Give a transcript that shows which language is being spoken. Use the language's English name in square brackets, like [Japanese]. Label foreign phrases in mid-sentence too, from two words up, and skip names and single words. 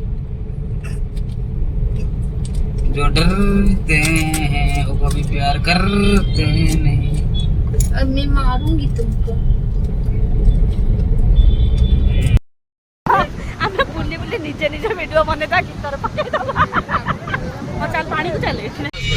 [Hindi] जो डरते हैं वो कभी प्यार करते नहीं। अब मैं मारूंगी तुमको। [Odia] ଆମେ ବୁଲି ବୁଲି ନିଜେ ନିଜେ ଭିଡିଓ ବନେଇଦବା ଗୀତରେ ପକେଇଦବା। ଚଲ ପାଣି କୁ ଚାଲେ